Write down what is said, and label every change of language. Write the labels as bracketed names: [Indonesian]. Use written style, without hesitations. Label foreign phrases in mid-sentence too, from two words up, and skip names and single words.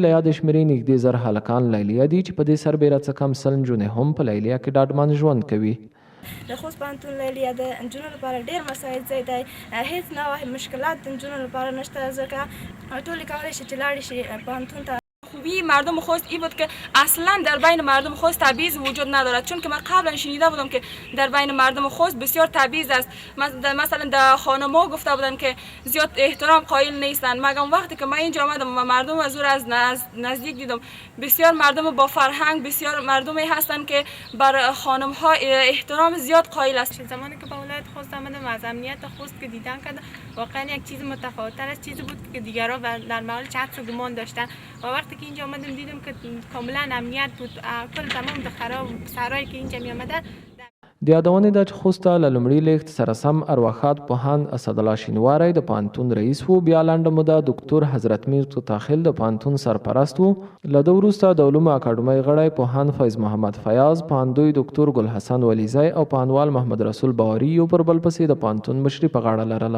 [Pashto] له یادې شمېرې نږدې 1000 هلکان لیلیه دي چې په دې سربیره څه کم 100 نجونې هم په لیلیه کې ډاډمن ژوند کوي. د خوست پوهنتون لیلیه د نجونو لپاره ډېر مساعد ځای دی، هیڅ نوع مشکلات د نجونو لپاره نشته، ځکه ټولې کولی شي چې لاړې شي پوهنتون ته. [Persian] خوبی مردم خوست این بود که اصلا در بین مردم خوست تبعیض وجود ندارد، چون که من قبلا شنیده بودم که در بین مردم خوست بسیار تبعیض است. مثلا در خانم‌ها گفته بودن که زیاد احترام قائل نیستند، مگر وقتی که من اینجا آمدم و مردم از نزدیک دیدم بسیار مردم با فرهنگ، بسیار مردمی هستند که بر خانم‌ها احترام زیاد قائل است. زمانی که به ولایت خوست آمدم و از امنیت خوست که دیدن کردم، واقعا یک چیز متفاوت‌تر از چیزی بود که دیگران در مورد حدس و گمان داشتن و وقتی که اینجا آمدم دیدم که کاملا امنیت بود. کل تمام دخترها و پسرایی که اینجا می آمدن. [Pashto] د یادونې ده چې خوست ته له لومړي لیږد سره سم ارواښاد پوهاند اسدالله شینواری د پوهنتون رئیس و، بیا لنډه موده ډاکټر حضرت میر توتاخیل د پوهنتون سرپرست و، له ده وروسته د علومو اکاډمۍ غړی پوهاند فیض محمد فیاض، پوهندوی ډاکټر ګل حسن ولیزی او پوهنوال محمد رسول باوري یو پر بل پسې د پوهنتون مشري په غاړه لرله.